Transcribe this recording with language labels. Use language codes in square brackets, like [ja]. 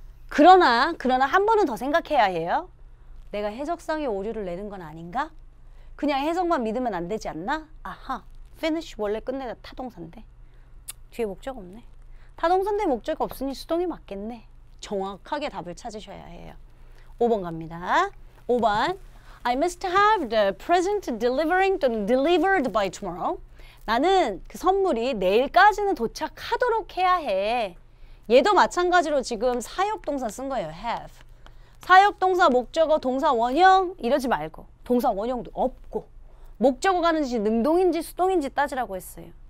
[ko] 그러나 한 번은 더 생각해야 해요. 내가 해석상의 오류를 내는 건 아닌가? 그냥 해석만 믿으면 안 되지 않나? 아하, finish 원래 끝내다 타동사인데 뒤에 목적 없네. 타동사인데 목적 없으니 수동이 맞겠네. 정확하게 답을 찾으셔야 해요. 5번 갑니다. [en] 5번 I must have the present delivered by tomorrow. [ko] 나는 그 선물이 내일까지는 도착하도록 해야 해. 얘도 마찬가지로 지금 사역동사 쓴 거예요. have. 사역동사, 목적어, 동사 원형 이러지 말고 동사 원형도 없고 목적어 가는 짓이 능동인지 수동인지 따지라고 했어요.